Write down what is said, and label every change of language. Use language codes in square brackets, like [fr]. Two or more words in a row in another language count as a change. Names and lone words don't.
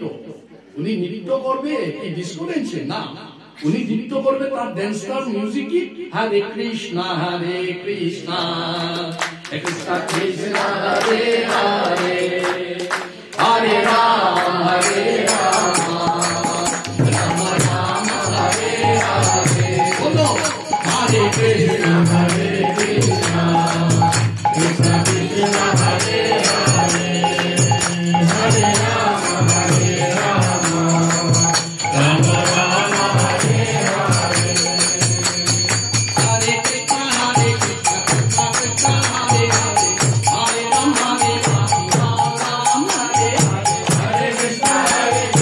[bn] উনি নৃত্য করবে কি ডিস্কো ড্যান্সে? না, উনি নৃত্য করবে তার ড্যান্সার মিউজিক কি [sa] হরে কৃষ্ণা হরে কৃষ্ণা কৃষ্ণ কৃষ্ণ হরে হরে হরে রাম হরে রাম রাম রাম হরে হরে, বলো হরে কৃষ্ণ হরে কৃষ্ণ কৃষ্ণ কৃষ্ণ হরে হরে হরে রাম হরে রাম রাম রাম হরে হরে, হরে কৃষ্ণ হরে কৃষ্ণ কৃষ্ণ কৃষ্ণ হরে হরে হরে রাম হরে রাম রাম রাম হরে হরে, হরে কৃষ্ণ হরে